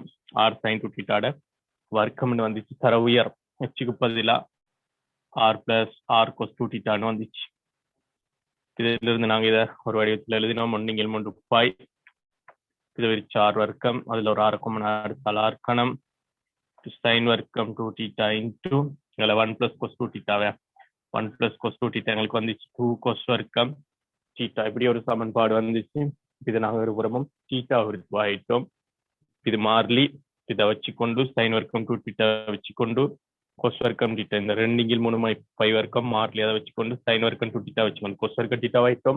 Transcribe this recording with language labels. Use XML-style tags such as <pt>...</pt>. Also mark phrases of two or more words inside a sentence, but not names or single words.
<ta>r sin 2θ வர்க்கம்னு வந்துச்சு. தர உயரம் ஹெச்சுக்கு பதிலா r + r cos 2θ வந்துச்சு. இதுல இருந்து நாங்க இதை ஒரு வடிவத்தில் எழுதினோம். 1/3π இது வச்சு r வர்க்கம், அதுல ஒரு r அடுத்தால் r கணம் sin வர்க்கம் 2θ இன்டு 1 + cos 2θ 1 + cos 2θ எங்களுக்கு வந்துச்சு 2 cos வர்க்கம் θ. இப்படி ஒரு சமன்பாடு வந்துச்சு. இதை நாங்கள் ஒரு புறமும் θ ஆயிட்டோம். இது மாறிலி, இதை வச்சுக்கொண்டு sin வர்க்கம் 2θ வச்சுக்கொண்டு cos வர்க்கம் θ, இந்த 2/3π வர்க்கம் மாறிலி அதை வச்சுக்கொண்டு sin வர்க்கம் 2θ வச்சுக்கொண்டு cos வர்க்கம் θ ஆயிட்டோம்.</ta>